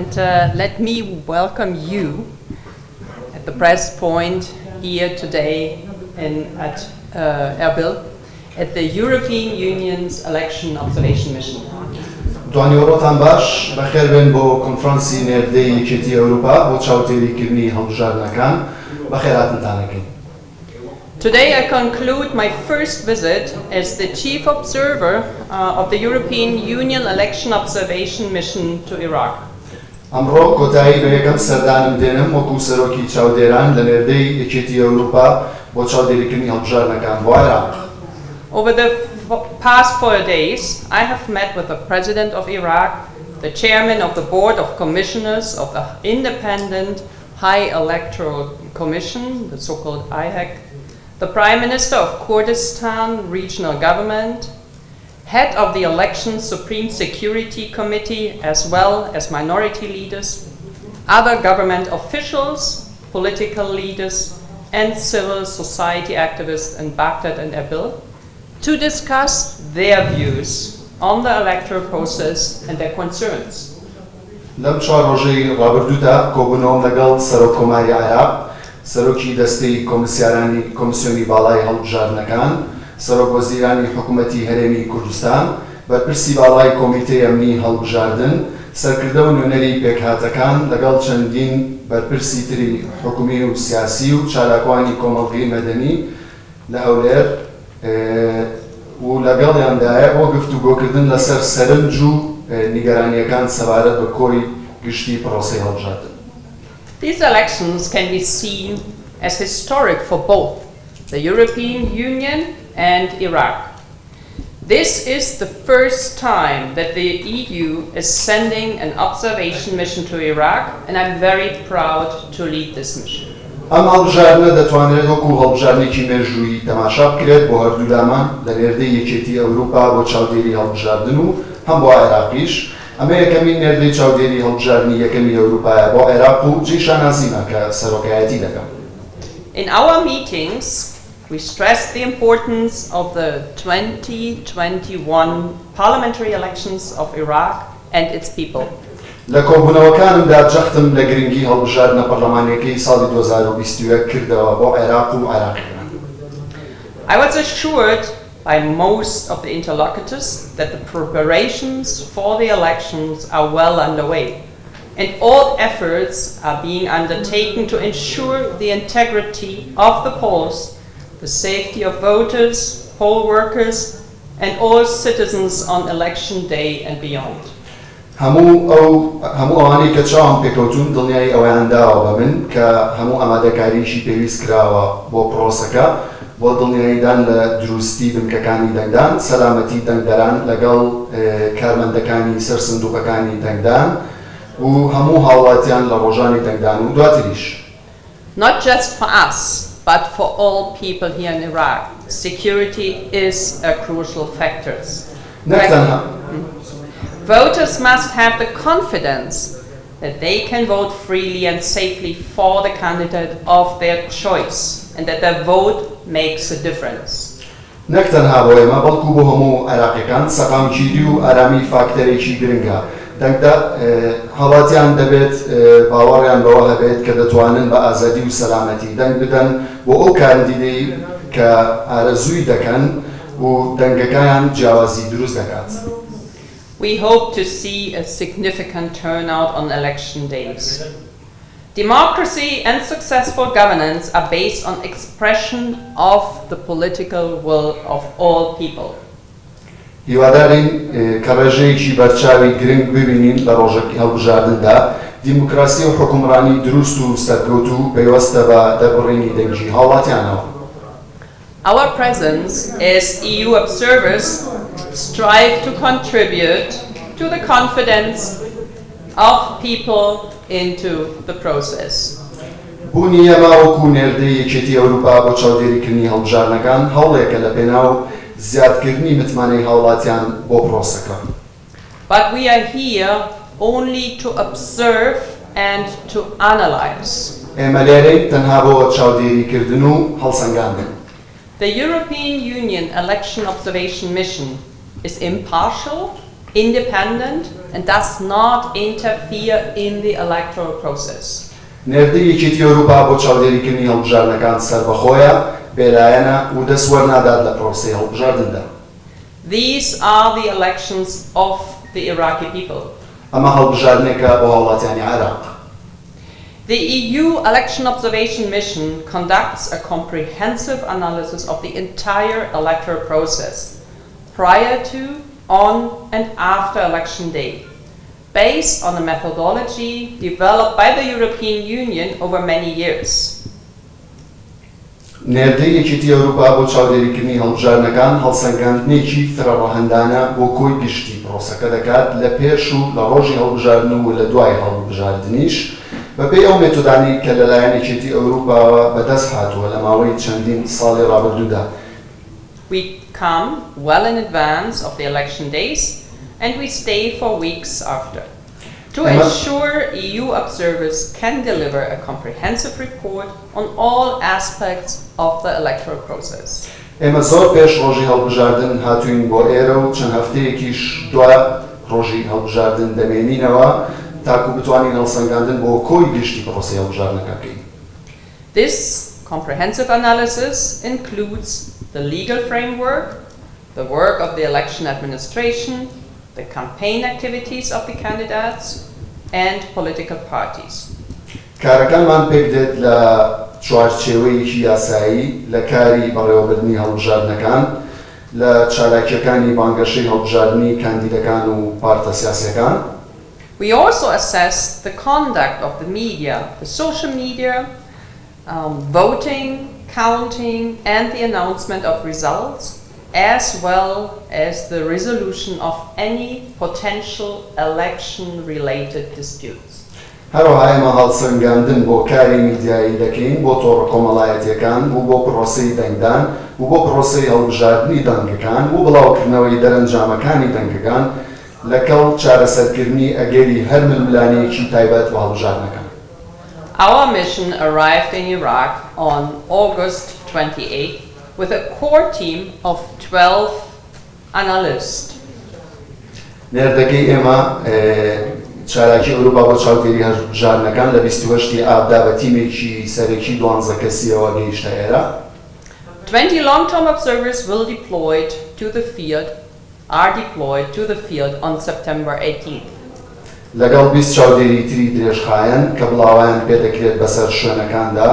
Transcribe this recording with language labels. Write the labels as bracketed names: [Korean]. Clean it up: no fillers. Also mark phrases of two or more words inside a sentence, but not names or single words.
[English] and let me welcome you at the press point here today at Erbil at the European Union's Election Observation Mission. [Central Kurdish] دوانیۆڕۆتان باش بەخێر بێن بۆ کۆنفرانسی نێردەی یەکێتی ئەوروپا بۆ چاوتێریکردنی هەڵبژاردنەکان بەخێرهاتنتانەکەین. [English] Today I conclude my first visit as the chief observer of the European Union Election Observation Mission to Iraq. [Central Kurdish] ئەمڕۆ کۆتایی بە یەکەم سەردانم دێنم وەکو سەرۆکی چاودێران لە نێردەی یەکێتی ئەوروپا بۆ چاودێریکردنی هەڵبژاردنەکان بۆ عێراق. [English] Over the past 4 days, I have met with the President of Iraq, the Chairman of the Board of Commissioners of the Independent High Electoral Commission, the so-called IHEC, the Prime Minister of Kurdistan Regional Government, head of the Election Supreme Security Committee, as well as minority leaders, other government officials, political leaders, and civil society activists in Baghdad and Erbil, to discuss their views on the electoral process and their concerns. [Central Kurdish] لەم چوار ڕۆژەی ڕابردوودا کۆبوونەوەم لەگەڵ سەرۆککۆماری عێراق، سەرۆکی دەستەی کۆمسیۆنی باڵای هەڵبژاردنەکان، سەرۆک وەزیرانی حکوومەتی هەرێمی کوردستان، بەرپرسی باڵای کۆمیتەی ئەمنی هەڵبژاردن، سەرکردە و نوێنەری پێکهاتەکان لەگەڵ چەندین بەرپرسی تری حکومی و سیاسی و چالاکوانی کۆمەڵگەی مەدەنی لە هەولێر و لەگەڵیاندایە بۆ گفتوگۆکردن لەسەر سەرنج و نیگەرانیەکان سەبارەت بە کۆی گشتی پرۆسەی هەڵبژاردن. [English] These elections can be seen as historic for both the European Union and Iraq. This is the first time that the EU is sending an observation mission to Iraq, and I'm very proud to lead this mission. [Central Kurdish] ئەم هەڵبژاردنە دەتوانرێت وەکو هەڵبژاردنێکی مێژوویی تەماشا بکرێت بۆ هەردوو لامان لە نێردەی یەکێتی ئەوروپا بۆ چاودێری هەڵبژاردن و هەم بۆ عێراقیش. ئەمە یەکەمین نێردەی چاودێری هەڵبژاردننی یەکەمی ئەوروپایە بۆ عێراق و جێشانازیمە کە سەرۆکایەتی دەکەم. [English] In our meetings, we stressed the importance of the 2021 parliamentary elections of Iraq and its people. [Central Kurdish] لە کۆبوونەوەکانمدا جەختم لە گرنگی هەڵبژاردنە پەرلەمانیەکەی ساڵی 2021 کردەوە بۆ عێراق و عێراقیەکان. [English] I was assured by most of the interlocutors that the preparations for the elections are well underway, and all efforts are being undertaken to ensure the integrity of the polls, the safety of voters, poll workers, and all citizens on election day and beyond. [Central Kurdish] هەموو ئەوانەی کە چاوم پێکەوتون دڵنیای ئەوەیان داوە بە من کە هەموو ئامادەکاریشی پێویست کراوە بۆ پرۆسەکە بۆ دڵنیاییدان لە دروستی بنکەکانی دەنگدان، سەلامەتی دەنگدەران لەگەڵ کارمەندەکانی سەر سندوقەکانی دەنگدان و هەموو هاوڵاتیان لە ڕۆژانی دەنگدان و دواتریش. [English] Not just for us, but for all people here in Iraq, security is a crucial factor. Voters must have the confidence that they can vote freely and safely for the candidate of their choice and that their vote makes a difference. [Central Kurdish] نەک تەنها بۆ ئێمە بەڵکو بۆ هەموو عێراقیەکان سەقامگیری و ئارامی فاکتەرێکی گرنگە. دەنگدا هەڵاتیان دەبێت باوەڕیان بەوە هەبێت کە دەتوانن بە ئازادی و سەلامەتی دەنگ بدەن بۆ ئەو کاندیدەی کە ئارەزووی دەکەن و دەنگەکەیان جیاوازی دروست دەکات. [English] We hope to see a significant turnout on election days. Democracy and successful governance are based on expression of the political will of all people. [Central Kurdish] هیوادارین کە ڕێژەیەکی بەرچاوی گرنگ ببینین لە ڕۆژێکی هەڵبژاردندا دیموکراسی و حکومڕانی دروست و سەرکەوت و پەیوەستە بە دەربڕینی دەنگی هاوڵاتیانەوە. [English] Our presence as EU observers strive to contribute to the confidence of people into the process. [Central Kurdish] بوونی ئێمە وەکو نێردەی یەکێتی ئەوروپا بۆ چاودێریکردنی هەڵبژاردنەکان هەوڵێکە لە پێناو زیادکردنی متمانەی هاوڵاتیان بۆ پرۆسەکە. [English] But we are here only to observe and to analyze. [Central Kurdish] ئێمە لێرەین تەنها بۆ چاودێریکردن و هەڵسەنگاندن. [English] The European Union Election Observation Mission is impartial, independent and does not interfere in the electoral process. [Central Kurdish] نێردەی یەکێتی ئەوروپا بۆ چاودێریکردنی هەڵبژاردنەکان سەربەخۆیە، بێلایەنە و دەسوەرنادات لە پرۆسەی هەڵبژاردندا. [English] These are the elections of the Iraqi people. [Central Kurdish] ئەمە هەڵبژاردنێکە بۆ هاوڵاتیانی عێراق. [English] The EU Election Observation Mission conducts a comprehensive analysis of the entire electoral process, prior to, on and after election day, based on a methodology developed by the European Union over many years. [Central Kurdish] نێردەی یەکێتی ئەوروپا بۆ چاودێریکردنی هەڵبژاردنەکان هەڵسەنگاندنێکی فرەڕەهەندانە بۆ کۆی گشتی پرۆسەکە دەکات لە پێش و لە ڕۆژی هەڵبژاردن و لە دوای هەڵبژاردنیش بەپێی ئەو مێتۆدانی کە لەلایەن یەکێتی ئەوروپاوە بەدەست هاتووە لە ماوەی چەندین ساڵی ڕابردوودا. [English] We come well in advance of the election days and we stay for weeks after, to ensure EU observers can deliver a comprehensive report on all aspects of the electoral process. [Central Kurdish] ئێمە زۆر پێش ڕۆژی هەڵبژاردن هاتووین بۆ ئێرە و چەند هەفتەیەکیش دوای ڕۆژی هەڵبژاردن دەمێنینەوە تاکو بتوانین هەڵسەنگاندن بۆ کۆی گشتی پرۆسەی هەڵبژاردنەکە بکەین. [English] This comprehensive analysis includes the legal framework, the work of the election administration, the campaign activities of the candidates, and political parties. [Central Kurdish] کارەکانمان پێک دێت لە چوارچێوەیەکی یاسایی لە کاری بەڕێوەبردنی هەڵبژاردنەکان، لە چالاکیەکانی بانگەشەی هەڵبژاردننی کاندیدەکان و پارتە سیاسیەکان. [English] We also assess the conduct of the media, the social media, voting, counting, and the announcement of results, as well as the resolution of any potential election-related disputes. [Central Kurdish] هەروەها ئێمە هەڵسەنگاندن بۆ کاری میدیایی دەکەین بۆ تۆڕە کۆمەڵایەتیەکان و بۆ پرۆسەی دەنگدان و بۆ پرۆسەی هەڵبژاردننی دەنگەکان و بڵاوکردنەوەی دەرەنجامەکانی دەنگەکان لەگەڵ چارەسەرکردنی ئەگەری هەر ململانەیەکی تایبەت بە هەڵبژاردنەکان. [English] Our mission arrived in Iraq on August 28th with a core team of 12 analysts. [Central Kurdish] نێردەکەی ئێمە چالاکی ئەوروپا بۆ چاودێری هەڵبژاردنەکان لە 28 ئابدا بە تیمێکی سەرەکی 12 کەسیەوە گەیشتە ئێرە. [English] 20 long-term observers are deployed to the field on September 18th. [Central Kurdish] لەگەڵ 20 چاودێری تری درێژخایەن کە بڵاویان پێدەکرێت بەسەر شوێنەکاندا.